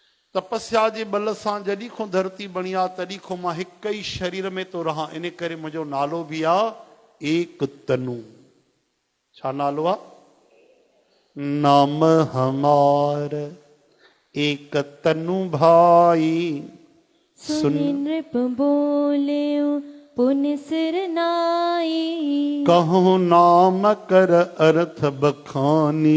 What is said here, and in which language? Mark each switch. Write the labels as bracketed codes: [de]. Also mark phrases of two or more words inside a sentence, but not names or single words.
[sd] तपस्या जे बल सां जॾहिं खां धरती बणी आहे तॾहिं खां मां हिक ई शरीर में तो रहां, इन करे मुंहिंजो नालो बि आहे एक तनु। छा नालो आहे? [awa] नाम हमार एक तनु भाई। सुनि नृप बोले पुन सिर नाई। कहो नाम कर अर्थ बखानी।